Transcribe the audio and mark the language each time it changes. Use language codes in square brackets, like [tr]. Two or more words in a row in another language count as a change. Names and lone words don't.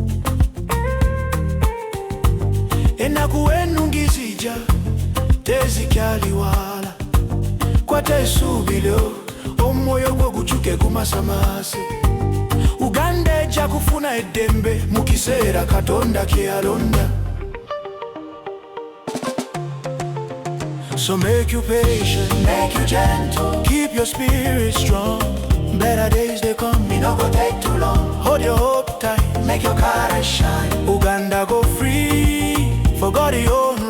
[lg] Ennaku ennungi zijja tezikyali wala, kwata essuubi lyo, omwoyo gwo gukyuke gumasamase. Uganda ejja kufuna eddembe mu kiseera Katonda kye yalonda. [pcm] So make you patient, make you gentle, keep your spirit strong. Better days they come, it no go take too long. Hold your hope tight, make your courage shine. Uganda go free, for God you